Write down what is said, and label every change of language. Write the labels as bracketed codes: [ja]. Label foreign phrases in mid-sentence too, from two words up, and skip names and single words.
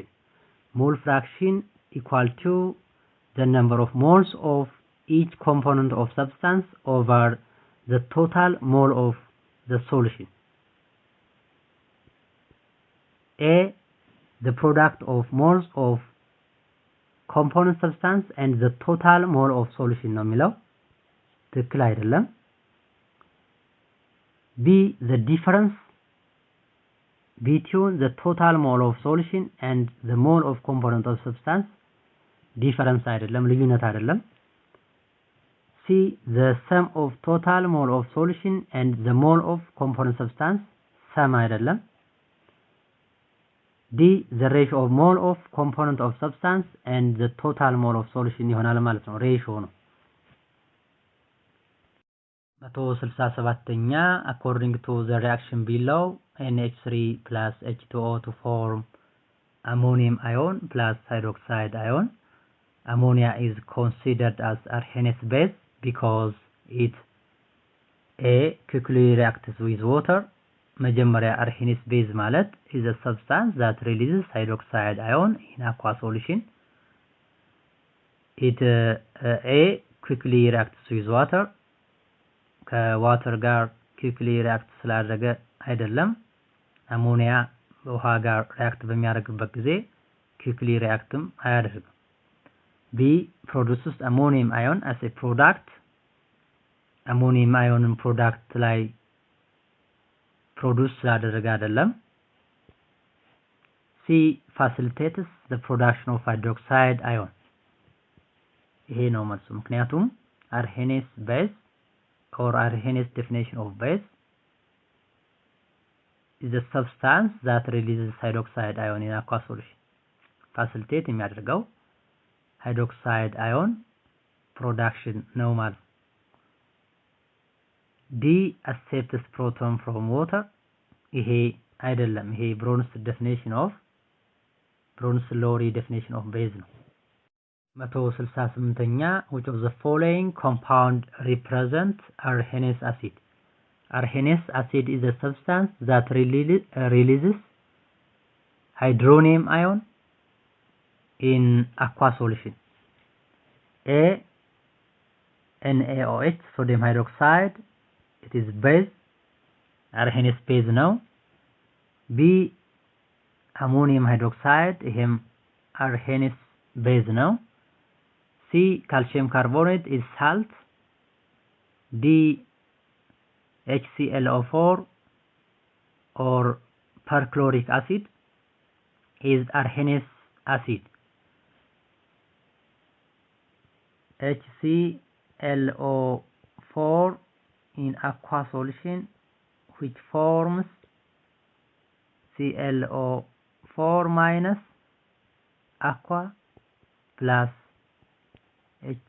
[en] Mole fraction equal to the number of moles of each component of substance over the total mole of the solution. A. The product of moles of component substance and the total mole of solution [am] ነው የሚለው ትክክል አይደለም። [en] B. The difference between the total mole of solution and the mole of component of substance difference [am] አይደለም ልዩነት አይደለም። [en] C. The sum of total mole of solution and the mole of component substance sum አይደለም። D. The ratio of mole of component of substance and the total mole of solution [am] ይሆናል ማለት ነው። ሬሽዮ ነው። 167ኛ [en] according to the reaction below NH3 plus H2O to form ammonium ion plus hydroxide ion. Ammonia is considered as Arrhenius base because it A. quickly reacts with water. መጀመሪያ Arrhenius base ማለት is a substance that releases hydroxide ion in aqua solution. It A. quickly reacts with water. [am] ከዋተር ጋር [en] quickly react [am] ስላደረገ አይደለም። አሞኒያ በውሃ ጋር react በሚያደርግበት ጊዜ [en] quickly reactም [am] አያደርግም። B. [en] produces ammonium ion as a product. ammonium ion product ላይ produce [am] ስላደረገ አይደለም። [en] C. facilitates the production of hydroxide ion. [am] ይሄ ነው መልሱ። ምክንያቱም [en] Arrhenius base or Arrhenius definition of base is a substance that releases hydroxide ion in aqueous solution. Facilitate የሚያደርገው hydroxide ion production [am] ነው ማለት። [en] D accepts proton from water [am] ይሄ አይደለም። ይሄ [en] Bronsted-Lowry definition of base ነው። 168ኛ which of the following compound represent Arrhenius acid? Arrhenius acid is a substance that releases hydronium ion in aqueous solution. A NaOH sodium hydroxide, it is base, Arrhenius base ነው። B ammonium hydroxide, ይሄም Arrhenius base ነው። C calcium carbonate is salt. D HClO4 or perchloric acid is Arrhenius acid. HClO4 in aqueous solution which forms ClO4 minus aqua plus H